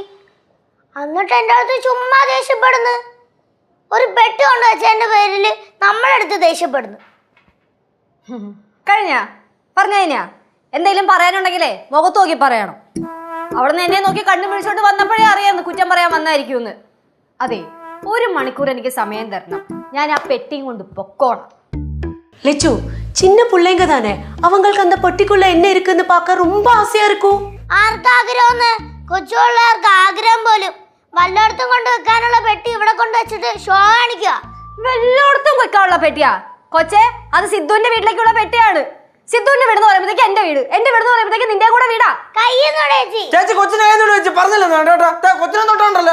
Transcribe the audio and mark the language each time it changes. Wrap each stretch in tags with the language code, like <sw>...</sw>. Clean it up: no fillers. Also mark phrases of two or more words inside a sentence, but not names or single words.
<ml>എന്നിട്ട് എൻ്റെ അടുത്ത് ചുമ്മാ ദേഷ്യപ്പെടുന്നു. ഒരു പെട്ടി കൊണ്ടുവച്ച എന്റെ പേരില് നമ്മളെടുത്ത് ദേഷ്യപ്പെടുന്നു. കഴിഞ്ഞ പറഞ്ഞാ എന്തെങ്കിലും പറയാനുണ്ടെങ്കിലേ മുഖത്ത് നോക്കി പറയണം. അവിടെ നിന്ന് എന്നെ നോക്കി കണ്ണു പിടിച്ചോണ്ട് വന്നപ്പോഴേ അറിയാമെന്ന് കുറ്റം പറയാൻ വന്നായിരിക്കുമെന്ന്. അതെ, 1 മണിക്കൂർ എനിക്ക് സമയം തരണം. ഞാൻ ആ പെട്ടിയും കൊണ്ട് പൊക്കോണം.</ml> <ta>லெச்சு, சின்ன பிள்ளைங்க தானே, அவங்களுக்கு அந்த பெட்டிக்குள்ள என்ன இருக்குன்னு பார்க்க ரொம்ப ஆசையா இருக்கும்.</ta> <ml>ആർക്കാഗ്രഹമെന്ന്? കൊച്ചുപിള്ളേർക്ക് ആഗ്രഹം പോലും. വല്ലയിടത്തും കൊണ്ട് വെക്കാനുള്ള പെട്ടി ഇവിടെ കൊണ്ട് വെച്ചിട്ട് ഷോ കാണിക്കുക. എല്ലായിടത്തും വെക്കാനുള്ള പെട്ടിയാ കൊച്ചേ? അത് സിദ്ധുവിന്റെ വീട്ടിലേക്കുള്ള പെട്ടിയാണ്. സിദ്ധുവിന്റെ വീട് എന്ന് പറയുമ്പോഴത്തേക്ക് എന്റെ വീട്, എന്റെ വീട് എന്ന് പറയുമ്പോഴത്തേക്ക് നിന്റെ കൂടെ വീടാ. ചേച്ചി കൊച്ചിനെ പറഞ്ഞില്ല, കൊച്ചിനെ തൊട്ടോണ്ടല്ലോ.</ml>